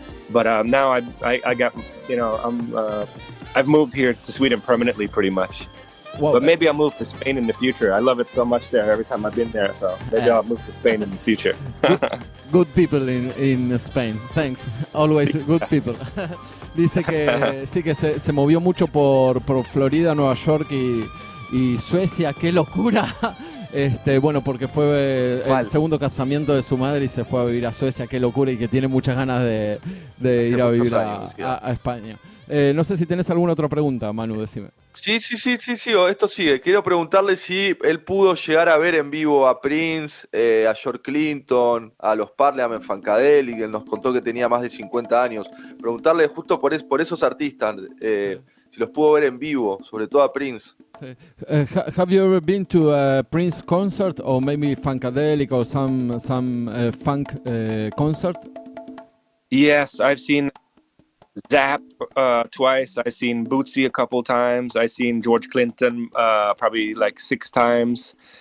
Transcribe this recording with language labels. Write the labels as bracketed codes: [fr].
[en] But now I got, you know, I've moved here to Sweden permanently, pretty much. Whoa. But maybe I'll move to Spain in the future. I love it so much there every time I've been there, so maybe I'll move to Spain in the future. Good people in Spain. Thanks. Always good people. [es] Dice que sí, que se movió mucho por Florida, Nueva York y Suecia. ¡Qué locura! Bueno, porque fue el segundo casamiento de su madre y se fue a vivir a Suecia. ¡Qué locura! Y que tiene muchas ganas de ir a vivir a España. No sé si tenés alguna otra pregunta, Manu, decime. Sí, esto sigue. Quiero preguntarle si él pudo llegar a ver en vivo a Prince, a George Clinton, a los Parliament Funkadelic, que él nos contó que tenía más de 50 años. Preguntarle justo por esos artistas, si los pudo ver en vivo, sobre todo a Prince. [en] Have you ever been to a Prince concert or maybe Funkadelic or some funk concert? Yes, I've seen Zapp twice. I've seen Bootsy a couple times. I've seen George Clinton probably like 6 times.